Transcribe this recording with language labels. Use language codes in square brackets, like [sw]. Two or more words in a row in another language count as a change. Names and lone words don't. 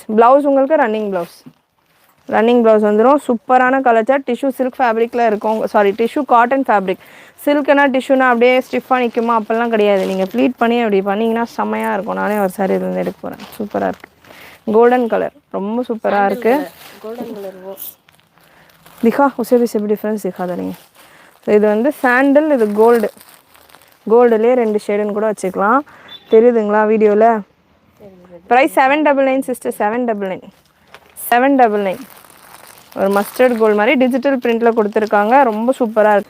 [ta] ப்ளவுஸ் உங்களுக்கு [en] running blouse [ta] வந்துடும். சூப்பரான [en] colour chart. tissue silk [ta] ஃபேப்ரிக்கில் இருக்கும், [en] sorry tissue cotton fabric. [ta] சில்க்குனா டிஷ்யூனா அப்படியே ஸ்டிஃபாக நிற்குமா? அப்போல்லாம் கிடையாது. நீங்கள் ப்ளீட் பண்ணி அப்படி பண்ணிங்கன்னா செம்மையாக இருக்கும். நானே ஒரு சாரி இருந்து எடுக்க போகிறேன். சூப்பராக இருக்குது. [en] golden colour [ta] ரொம்ப சூப்பராக இருக்குது. [en] golden colour [hi] दिखा उसे भी से भी डिफरेंस दिखा दे नहीं. [ta] ஸோ இது வந்து சாண்டில், இது கோல்டுலேயே 2 ஷேடுன்னு கூட வச்சுக்கலாம். தெரியுதுங்களா வீடியோவில்? ப்ரைஸ் 799 சிஸ்டர். 799 ஒரு [en] mustard gold [ta] மாதிரி [en] digital print [ta] கொடுத்துருக்காங்க. ரொம்ப சூப்பராக இருக்குது.